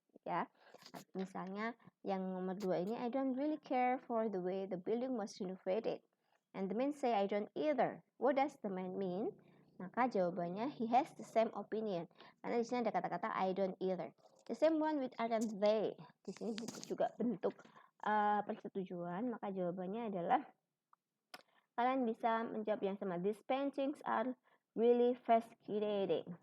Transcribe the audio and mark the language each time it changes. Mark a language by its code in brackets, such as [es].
[id] Ya, misalnya yang nomor 2 ini, [en] I don't really care for the way the building was renovated. And the man say, I don't either. What does the man mean? [id] Maka jawabannya, [en] he has the same opinion. [id] Karena di sini ada kata-kata [en] I don't either. The same one with aren't they. [id] Di sini juga bentuk persetujuan, maka jawabannya adalah kalian bisa menjawab yang sama. [en] These paintings are really fascinating.